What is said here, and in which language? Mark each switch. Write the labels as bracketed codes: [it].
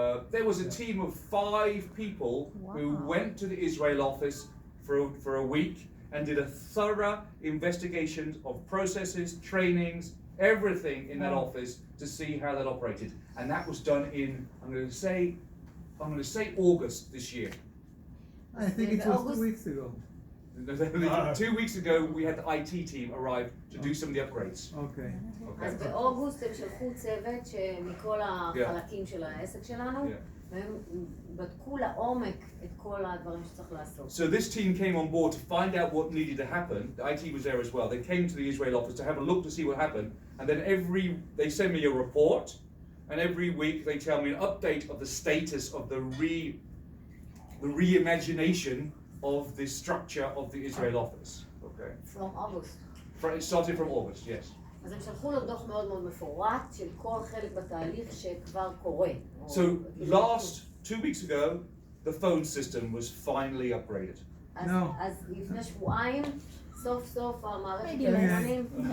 [en] There was a team of 5 people who went to the Israel office for a week and did a thorough investigation of processes, trainings, everything in that office to see how that operated. And that was done in, I'm going to say August this year. I think it was 2 weeks ago. 2 weeks ago, we had the IT team arrive to do some of the upgrades. Okay. [he] אז באוגוסט הם שלחו צוות שמכל החלקים של העסק שלנו, והם בדקו לעומק את כל הדברים שצריך לעשות. [en] So this team came on board to find out what needed to happen. The IT was there as well. They came to the Israel office to have a look to see what happened, and then they send me a report, and every week they tell me an update of the status of the reimagination of the structure of the Israel office. Okay. From August. It started from August, yes. [he] אז הם שלחו לו דוח מאוד מאוד מפורט של כל חלק בתהליך שכבר קורה. [en] So 2 weeks ago, the phone system was finally upgraded. [he] אז לפני שבועיים, סוף סוף המערכת טלפונים.